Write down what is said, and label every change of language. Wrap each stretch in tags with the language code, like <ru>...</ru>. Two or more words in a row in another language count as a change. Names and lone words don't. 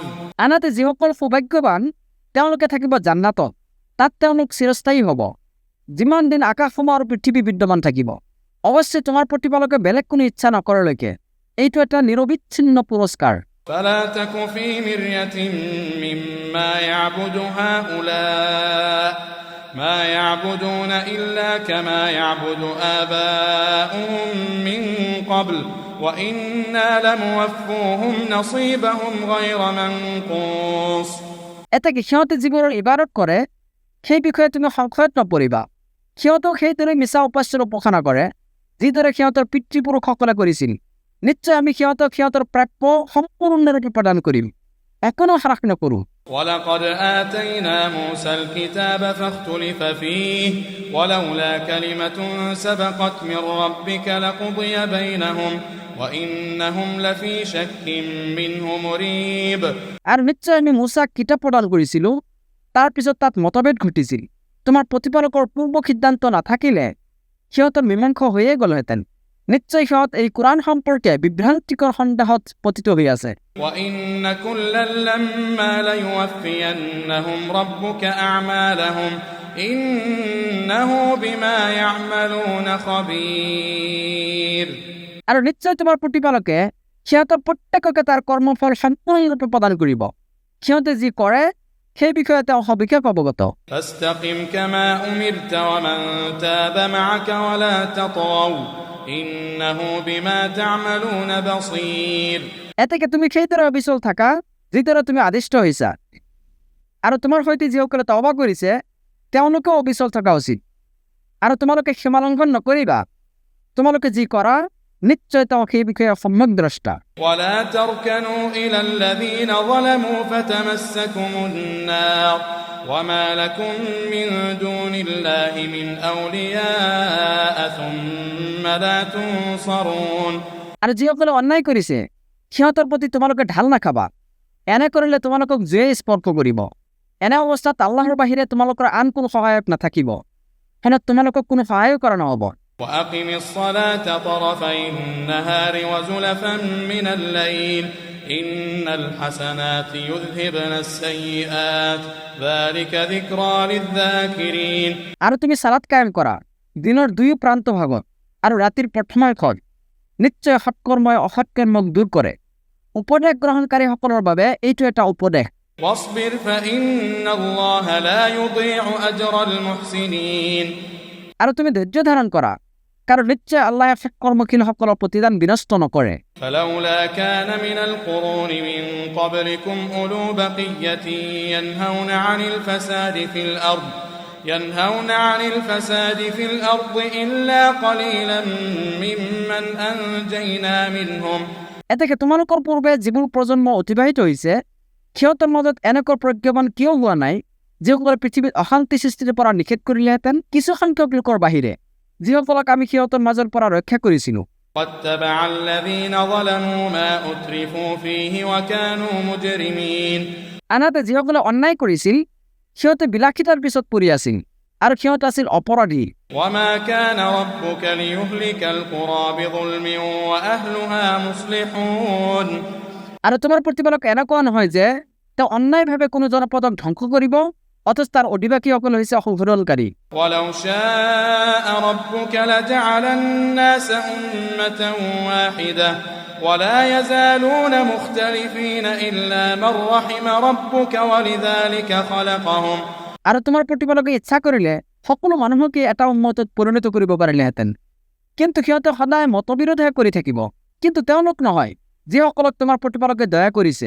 <as>আনহাতে যিসকল সৌভাগ্যৱান তেওঁলোকে থাকিব জান্নাতত, তাত তেওঁলোক চিৰস্থায়ী হ'ব যিমান দিন আকাশসমূহ আৰু পৃথিৱী বিদ্যমান থাকিব। অৱশ্যে তোমাৰ প্ৰতিপালকে বেলেগ কোনো ইচ্ছা নকৰালৈকে এইটো এটা নিৰবিচ্ছিন্ন পুৰস্কাৰ।</as> <ar>فلا تك في مرية مما يعبد هؤلاء ما يعبدون إلا كما يعبد آباؤهم من قبل وإنا لموفوهم نصيبهم غير منقوص</ar> <as>এটাকে সিহঁতে যিবোৰৰ ইবাদত কৰে সেই বিষয়ে তুমি সংশয়ত নপৰিবা। সিহঁতক সেইদৰে মিছা উপাস্যৰ উপাসনা কৰে যিদৰে সিহঁতৰ পিতৃপুৰুষসকলে কৰিছিল। নিশ্চয় আমি সিহঁতক সিহঁতৰ প্ৰাপ্য সম্পূৰ্ণৰূপে প্ৰদান কৰিম, একোনো হ্ৰাস নকৰোঁ।</as> <ar>ولقد آتينا موسى الكتاب فاختلف فيه ولولا كلمة سبقت من ربك لقضي بينهم وإنهم لفي شك منه مريب</ar> <as>আৰু নিশ্চয় আমি মুছাক কিতাপ প্ৰদান কৰিছিলোঁ, তাৰ পিছত তাত মতভেদ ঘটিছিল। তোমাৰ প্ৰতিপালকৰ পূৰ্ব সিদ্ধান্ত নাথাকিলে সিহঁতৰ মীমাংস হৈয়ে গ'লহেঁতেন। নিশ্চয় সিহঁত এই কোৰাণ সম্পৰ্কে বিভ্ৰান্তিকৰ সন্দেহত পতিত হৈ আছে।</as> <ar>وإن كلا لما ليوفينهم ربك أعمالهم إنه بما يعملون خبير</ar> <as>আৰু নিশ্চয় তোমাৰ প্ৰতিপালকে সিহঁতৰ প্ৰত্যেককে তাৰ কৰ্মফল সম্পূৰ্ণৰূপে প্ৰদান কৰিব। সিহঁতে যি কৰে সেই বিষয়ে তেওঁ সবিশেষ অৱগত।</as> <ar>فاستقم كما أمرت ومن تاب معك ولا تطغوا إنه بما تعملون بصير</ar> <as>এতেকে তুমি সেইদৰে অবিচল থাকা যিদৰে তুমি আদিষ্ট হৈছা, আৰু তোমাৰ সৈতে যিসকলে তওবা কৰিছে তেওঁলোকেও অবিচল থকা উচিত। আৰু তোমালোকে সীমালংঘন নকৰিবা, তোমালোকে যি কৰা নিশ্চয় তেওঁ সেই বিষয়ে সম্যক দ্ৰষ্টা।</as> <ar>ولا تركنوا إلى الذين ظلموا فتمسكم النار وما لكم من دون الله من أولياء ثم لا تنصرون</ar> <as>আৰু যিসকলে অন্যায় কৰিছে সিহঁতৰ প্ৰতি তোমালোকে ঢাল নাখাবা, এনে কৰিলে তোমালোকক জুয়ে স্পৰ্শ কৰিব। এনে অৱস্থাত আল্লাহৰ বাহিৰে তোমালোকৰ আন কোনো সহায়ক নাথাকিব, হেনে তোমালোকক কোনো সহায় কৰা নহ'ব।</as> <ar>وأقم الصلاة طرفي النهار وزلفا من الليل إن الحسنات يذهبن السيئات ذلك ذكرى للذاكرين</ar> <as>আৰু তুমি সালাত কায়েম কৰা দিনৰ দুই প্ৰান্ত ভাগত আৰু ৰাতিৰ প্ৰথমাংশত, নিশ্চয় সৎকৰ্মই অসৎকৰ্মক দূৰ কৰে। উপদেশ গ্ৰহণকাৰীসকলৰ বাবে এইটো এটা উপদেশ।</as> <ar>واصبر فإن الله لا يضيع أجر المحسنين</ar> <as>আৰু তুমি ধৈৰ্য ধাৰণ কৰা, কাৰণ নিশ্চয় আল্লাহে সৎকৰ্মশীলসকলৰ প্ৰতিদান বিনষ্ট নকৰে।</as> <ar>فلولا كان من القرون من قبلكم أولو بقية ينهون عن الفساد في الأرض ينهون عن الفساد في الأرض إلا قليلا ممن أنجينا منهم</ar> <as>এতেকে তোমালোকৰ পূৰ্বে যিবোৰ প্ৰজন্ম অতিবাহিত হৈছে সিহঁতৰ মাজত এনেকুৱা প্ৰজ্ঞাবান কিয় হোৱা নাই যিসকলে পৃথিৱীত অশান্তি সৃষ্টিৰ পৰা নিষেধ কৰিলেহেঁতেন কিছু সংখ্যক লোকৰ বাহিৰে যিসকলক আমি সিহঁতৰ মাজৰ পৰা ৰক্ষা কৰিছিলোঁ</as> <ar>واتبع الذين ظلموا ما أترفوا فيه وكانوا مجرمين</ar> <as>আনহাতে যিসকলে অন্যায় কৰিছিল সিহঁতে বিলাসিতাৰ পিছত পৰি আছিল আৰু সিহঁত আছিল অপৰাধী</as> <ar>وما كان ربك ليهلك القرى بظلم وأهلها مصلحون</ar> <as>আৰু তোমাৰ প্ৰতিপালক এনেকুৱা নহয় যে তেওঁ অন্যায়ভাৱে কোনো জনপদক ধ্বংস কৰিব অথচ তাৰ অধিবাসীসকল হৈছে সংশোধনকাৰী</as> <ar>ولو شاء ربك لجعل الناس أمة واحدة ولا يزالون مختلفين إلا من رحم ربك ولذلك خلقهم</ar> <as>আৰু তোমাৰ প্ৰতিপালকে ইচ্ছা কৰিলে সকলো মানুহকে এটা উম্মতত পৰিণত কৰিব পাৰিলেহেঁতেন কিন্তু সিহঁতে সদায় মতবিৰোধহে কৰি থাকিব কিন্তু তেওঁলোক নহয় যিসকলক তোমাৰ প্ৰতিপালকে দয়া কৰিছে</as>